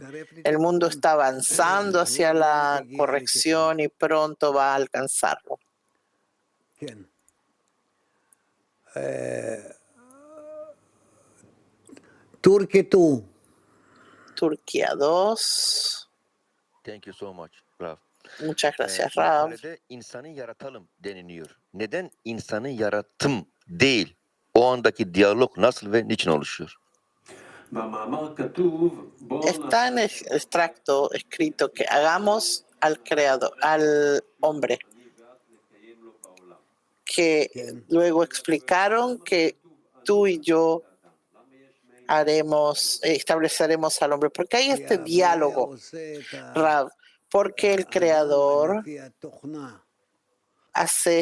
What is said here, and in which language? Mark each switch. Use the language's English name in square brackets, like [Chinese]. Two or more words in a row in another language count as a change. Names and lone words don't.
[Spanish] El mundo está avanzando hacia la corrección y pronto va a alcanzarlo. Turquía 2. [English] Thank you so much, Raf. [Spanish] Muchas gracias, Rav. [Turkish] Makalede insanı yaratalım deniliyor. Neden insanı yarattım değil? O andaki diyalog nasıl ve niçin oluşuyor? [Spanish] Está en el extracto escrito que hagamos al creador, al hombre, que luego explicaron que tú y yo estableceremos al hombre, porque hay este diálogo, Rav, porque el creador hace